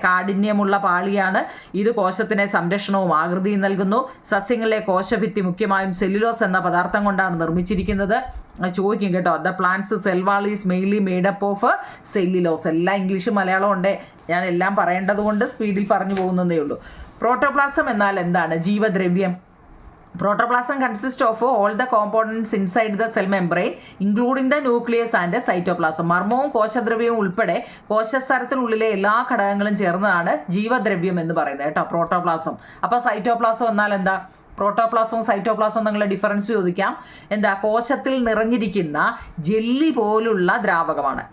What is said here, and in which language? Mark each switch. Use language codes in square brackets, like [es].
[ml] കാഠിന്യമുള്ള പാളിയാണ്. ഇത് കോശത്തിന് സംരക്ഷണവും ആകൃതിയും നൽകുന്നു. സസ്യങ്ങളിലെ കോശഭിത്തി മുഖ്യമായും സെല്ലുലോസ് എന്ന പദാർത്ഥം കൊണ്ടാണ് നിർമ്മിച്ചിരിക്കുന്നത്. ചോദിക്കും കേട്ടോ. [en] The plants cell wall is mainly made up of cellulose. [ml] എല്ലാം ഇംഗ്ലീഷ് മലയാളം ഉണ്ട്. ഞാൻ എല്ലാം പറയേണ്ടത് കൊണ്ട് സ്പീഡിൽ പറഞ്ഞു പോകുന്നതേ ഉള്ളൂ. പ്രോട്ടോപ്ലാസം എന്നാൽ എന്താണ്? ജീവദ്രവ്യം. [en] Protoplasm consists of all the components inside the cell membrane, including the nucleus and cytoplasm. [ml] മർമ്മവും കോശദ്രവ്യവും ഉൾപ്പെടെ കോശസ്തരത്തിനുള്ളിലെ എല്ലാ ഘടകങ്ങളും ചേർന്നതാണ് ജീവദ്രവ്യം എന്ന് പറയുന്നത് കേട്ടോ, പ്രോട്ടോപ്ലാസം. അപ്പോൾ സൈറ്റോപ്ലാസം എന്നാൽ എന്താ? പ്രോട്ടോപ്ലാസവും സൈറ്റോപ്ലാസവും തമ്മിലുള്ള ഡിഫറൻസ് ചോദിക്കാം. എന്താ? കോശത്തിൽ നിറഞ്ഞിരിക്കുന്ന ജെല്ലി പോലുള്ള ദ്രാവകമാണ്.